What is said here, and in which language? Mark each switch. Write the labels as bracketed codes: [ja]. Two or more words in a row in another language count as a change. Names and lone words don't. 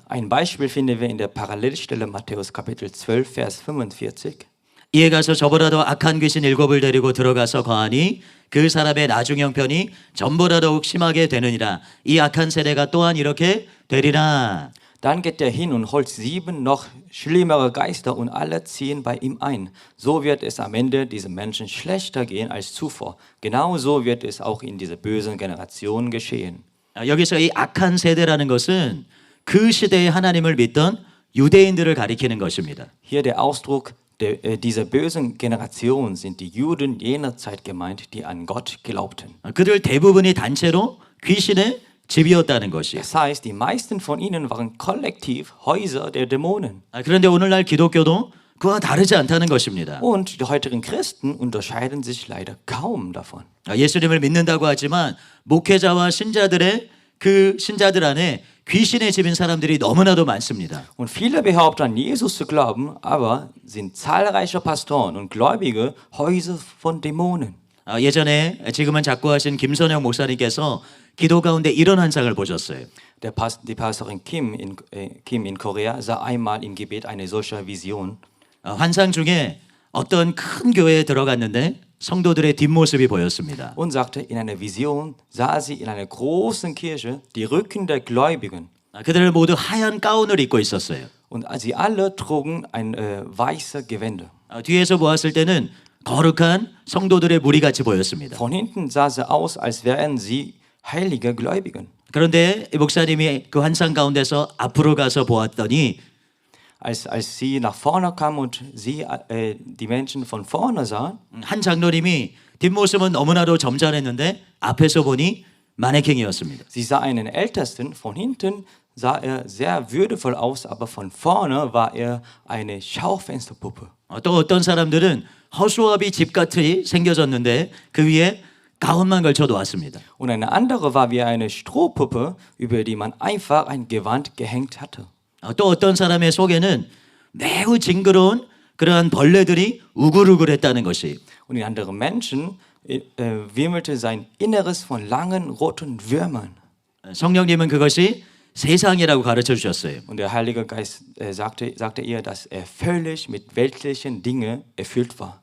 [de] Ein Beispiel finden wir in der Parallelstelle Matthäus Kapitel 12, Vers 45. [ko] 이에 가서 저보다도 악한 귀신 7을 데리고 들어가서 거하니 그 사람의 나중 형편이 전보다 더욱 심하게 되느니라. 이 악한 세대가 또한 이렇게 되리라. [de] Dann geht er hin und holt 7 noch schlimmere Geister und alle ziehen bei ihm ein. So wird es am Ende diesem Menschen schlechter gehen als zuvor. Genauso wird es auch in dieser bösen Generation geschehen. [ko] 여기서 이 악한 세대라는 것은 그 시대에 하나님을 믿던 유대인들을 가리키는 것입니다. [de] Hier der Ausdruck dieser bösen Generation sind die Juden jener Zeit gemeint, die an Gott glaubten. [ko] 그들 대부분이 단체로 귀신의 집이었다는 것이. [de] Das heißt, die meisten von ihnen waren kollektiv Häuser der Dämonen. [ko] 그런데 오늘날 기독교도 그와 다르지 않다는 것입니다. [de] Und die heutigen Christen unterscheiden sich leider kaum davon. [ko] 예수님을 믿는다고 하지만 목회자와 신자들의 그 신자들 안에 귀신의 집인 사람들이 너무나도 많습니다. [de] Und viele behaupten an Jesus zu glauben, aber sind zahlreiche Pastoren und Gläubige Häuser von Dämonen. [ko] 예전에 지금은 작고하신 김선영 목사님께서 기도 가운데 이런 환상을 보셨어요. [de] Die Pastorin Kim in Korea sah einmal im Gebet eine solche Vision. [ko] 환상 중에 어떤 큰 교회에 들어갔는데 성도들의 뒷모습이 보였습니다. [de] Und sagte, in einer Vision sah sie in einer großen Kirche die Rücken der Gläubigen. [ko] 그들 모두 하얀 가운을 입고 있었어요. [de] Und sie alle trugen ein weiße Gewänder. [ko] 뒤에서 보았을 때는 거룩한 성도들의 무리같이 보였습니다. [de] Von hinten sah sie aus, als wären sie heilige Gläubigen. [ko] 그런데 목사님이 그 환상 가운데서 앞으로 가서 보았더니 [de] Als sie nach vorne kam und sie die Menschen von vorne sahen, [ko] 한 장로님이 뒷모습은 너무나도 점잖했는데 앞에서 보니 마네킹이었습니다. [de] sie sah einen Ältesten, von hinten sah er sehr würdevoll aus, aber von vorne war er eine Schaufensterpuppe. [ko] 또 어떤 사람들은 허수아비 집같이 생겨졌는데 그 위에 가운만 걸쳐 놓았습니다. [de] Und eine andere war wie eine Strohpuppe, über die man einfach ein Gewand gehängt hatte. [ko] 또 어떤 사람의 속에는 매우 징그러운 그러한 벌레들이 우글우글했다는 것이 [de] Und in anderen Menschen wimmelte sein Inneres von langen roten Würmern. [ko] 성령님은 그것이 세상이라고 가르쳐 주셨어요. [de] Und der Heilige Geist sagte ihr, dass er völlig mit weltlichen Dingen erfüllt war.